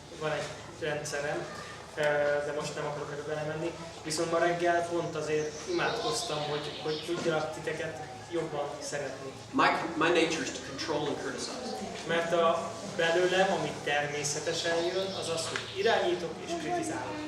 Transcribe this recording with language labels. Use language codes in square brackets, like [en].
[hu] Van egy rendszerem, de most nem akarok ebbe belemenni. Viszont ma reggel pont azért imádkoztam, hogy tudjalak titeket jobban szeretni. [en] My nature is to control and criticize. [hu] Mert belőlem, ami természetesen jön, az az, hogy irányítok és kritizálok.